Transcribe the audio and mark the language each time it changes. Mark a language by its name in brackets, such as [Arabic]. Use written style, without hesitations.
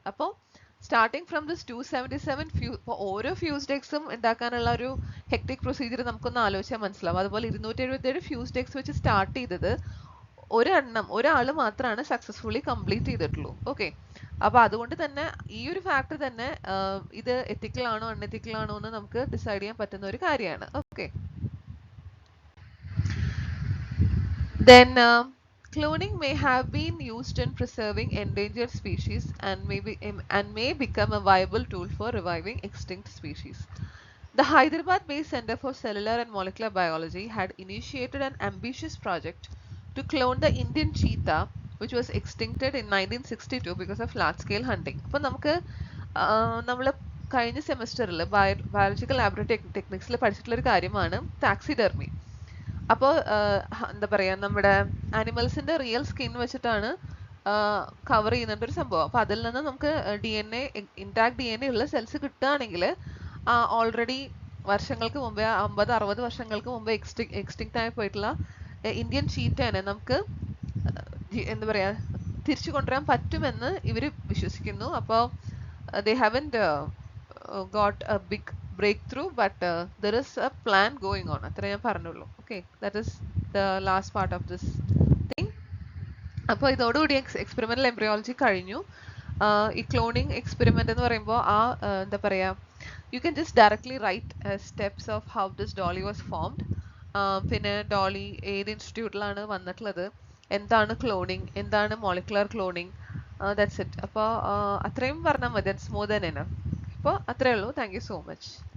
[Malayalam] അപ്പോൾ [English] starting from this [Malayalam] 277 ഇപ്പോൾ ഓരോ ഫ്യൂസ്ഡ് എഗ്സും ഉണ്ടാക്കാനുള്ള ഒരു ഹെക്ടിക് പ്രൊസീജിയർ നമുക്കൊന്ന് ആലോചിച്ചാൽ മനസ്സിലാവും. അതുപോലെ 277 ഫ്യൂസ്ഡ് എഗ്സ് വെച്ച് സ്റ്റാർട്ട് ചെയ്തത് ഒരാള് മാത്രമാണ് സക്സസ്ഫുള്ളി കംപ്ലീറ്റ് ചെയ്തിട്ടുള്ളൂ. ഓക്കെ, അപ്പൊ അതുകൊണ്ട് തന്നെ ഈ ഒരു ഫാക്ടർ തന്നെ ഇത് എത്തിക്കൽ ആണോ അൺഎത്തിക്കൽ ആണോ എന്ന് നമുക്ക് ഡിസൈഡ് ചെയ്യാൻ പറ്റുന്ന ഒരു കാര്യമാണ്. [English] Okay, then cloning may have been used in preserving endangered species and may become a viable tool for reviving extinct species. The Hyderabad-based Center for Cellular and Molecular Biology had initiated an ambitious project to clone the Indian cheetah, which was extincted in 1962 because of large-scale hunting. [Malayalam] അപ്പോൾ നമുക്ക് നമ്മൾ കഴിഞ്ഞ സെമസ്റ്ററിൽ biological laboratory ടെക്നിക്സിൽ പഠിച്ചിട്ടുള്ള ഒരു കാര്യമാണ് ടാക്സിഡെർമി. അപ്പോൾ എന്താ പറയാ, നമ്മുടെ ആനിമൽസിന്റെ റിയൽ സ്കിൻ വെച്ചിട്ടാണ് കവർ ചെയ്യുന്ന ഒരു സംഭവം. അപ്പൊ അതിൽ നിന്ന് നമുക്ക് ഇൻടാക്ട് DNA ഉള്ള സെൽസ് കിട്ടുകയാണെങ്കിൽ ഓൾറെഡി വർഷങ്ങൾക്ക് മുമ്പേ 50-60 വർഷങ്ങൾക്ക് മുമ്പേ എക്സ്റ്റിങ്ക്റ്റ് ആയി പോയിട്ടുള്ള ഇന്ത്യൻ ചീറ്റനെ നമുക്ക് എന്താ പറയാ തിരിച്ചു കൊണ്ടുവരാൻ പറ്റുമെന്ന് ഇവര് വിശ്വസിക്കുന്നു. [English] അപ്പോൾ they haven't got a big breakthrough, but there is a plan going on. [Malayalam] അത്ര ഞാൻ പറഞ്ഞുള്ളൂ. [English] Okay, that is the last part of this thing. [Malayalam] അപ്പോൾ ഇതോടുകൂടി എക്സ്പെരിമെന്റൽ എംബ്രിയോളജി കഴിഞ്ഞു. ഈ ക്ലോണിങ് എക്സ്പെരിമെന്റ് എന്ന് പറയുമ്പോൾ എന്താ പറയാ, [English] You can just directly write steps of how this Dolly was formed. [Malayalam] പിന്നെ ഡോളി ഏത് ഇൻസ്റ്റിറ്റ്യൂട്ടിലാണ് വന്നിട്ടുള്ളത്, എന്താണ് ക്ലോണിങ്, എന്താണ് മോളിക്കുലർ ക്ലോണിങ്, [English] That's it. [Malayalam] അപ്പോൾ അത്രയും പറഞ്ഞാൽ മതി, [English] That's more than enough. [Malayalam] അപ്പോൾ അത്രയേ ഉള്ളൂ. [English] Thank you so much.